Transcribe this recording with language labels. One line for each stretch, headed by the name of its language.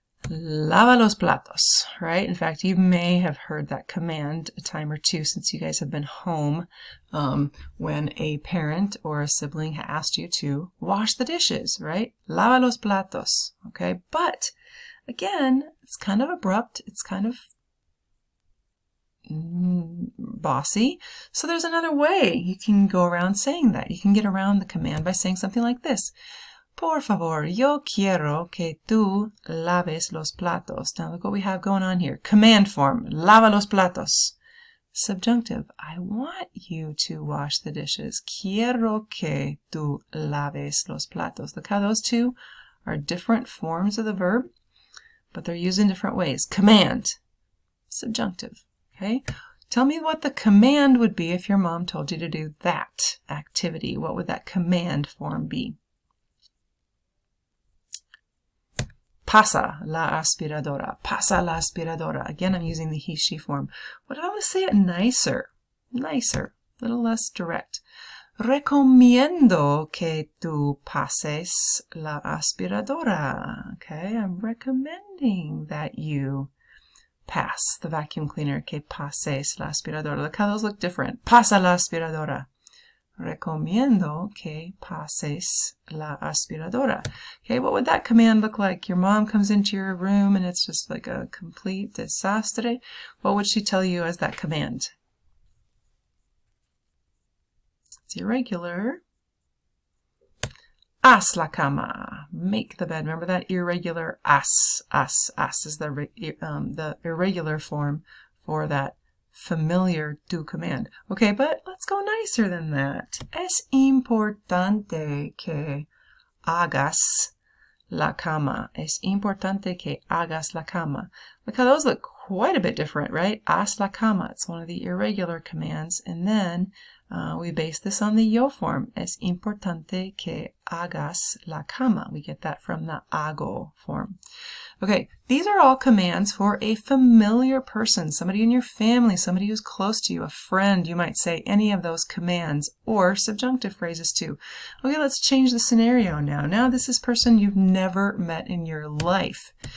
Spanish: Lava los platos,
English: right? In fact, you may have heard that command a time or two since you guys have been home when a parent or a sibling asked you to wash the dishes, right?
Spanish: Lava los platos,
English: okay? But again, it's kind of abrupt. It's kind of bossy. So there's another way you can go around saying that. You can get around the command by saying something like this.
Spanish: Por favor, yo quiero que tú laves los platos.
English: Now look what we have going on here. Command form,
Spanish: lava los platos.
English: Subjunctive, I want you to wash the dishes.
Spanish: Quiero que tú laves los platos.
English: Look how those two are different forms of the verb, but they're used in different ways. Command, subjunctive, okay? Tell me what the command would be if your mom told you to do that activity. What would that command form be?
Spanish: Pasa la aspiradora. Pasa la aspiradora.
English: Again, I'm using the he, she form. What if I want to say it nicer? Nicer. A little less direct.
Spanish: Recomiendo que tú pases la aspiradora.
English: Okay, I'm recommending that you pass the vacuum cleaner.
Spanish: Que pases la aspiradora.
English: Look how those look different.
Spanish: Pasa la aspiradora. Recomiendo que pases la aspiradora.
English: Okay, what would that command look like? Your mom comes into your room and it's just like a complete desastre. What would she tell you as that command? It's irregular.
Spanish: Haz la cama.
English: Make the bed. Remember that irregular haz. Haz is the irregular form for that familiar do command. Okay, but let's go nicer than that.
Spanish: Es importante que hagas la cama. Es importante que hagas la cama.
English: Look how those look quite a bit different, right?
Spanish: Haz la cama.
English: It's one of the irregular commands. And then we base this on the yo form.
Spanish: Es importante que hagas la cama.
English: We get that from the hago form. Okay, these are all commands for a familiar person, somebody in your family, somebody who's close to you, a friend. You might say any of those commands or subjunctive phrases too. Okay, let's change the scenario now. Now this is a person you've never met in your life.